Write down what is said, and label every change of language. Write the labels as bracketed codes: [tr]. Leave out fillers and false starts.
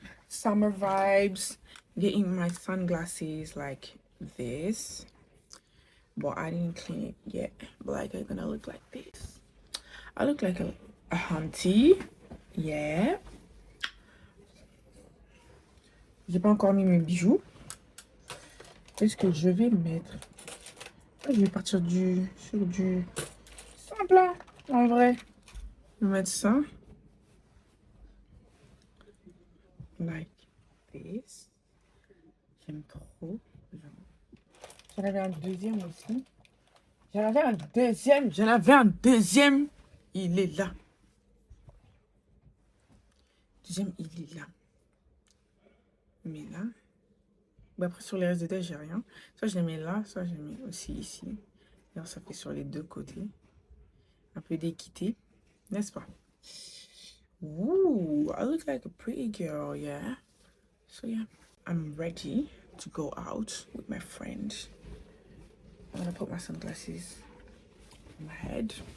[en] Summer vibes, getting my sunglasses like this, but I didn't clean it yet. But like I'm gonna look like this. I look like a auntie, yeah. [fr] J'ai pas encore mis mes bijoux. Qu'est-ce que je vais mettre? Je vais partir sur du simple, hein, en vrai. Je vais mettre ça. [en] Like this. [fr] J'aime trop. J'en avais un deuxième aussi. J'en avais un deuxième. Il est là. Deuxième, il est là. Mais là. Bah après, sur les restes de tête, j'ai rien. Soit je les mets là, soit je les mets aussi ici. Alors, ça fait sur les deux côtés. Un peu d'équité. N'est-ce pas? [en] Ooh, I look like a pretty girl, yeah. So yeah, I'm ready to go out with my friends. I'm gonna put my sunglasses on my head.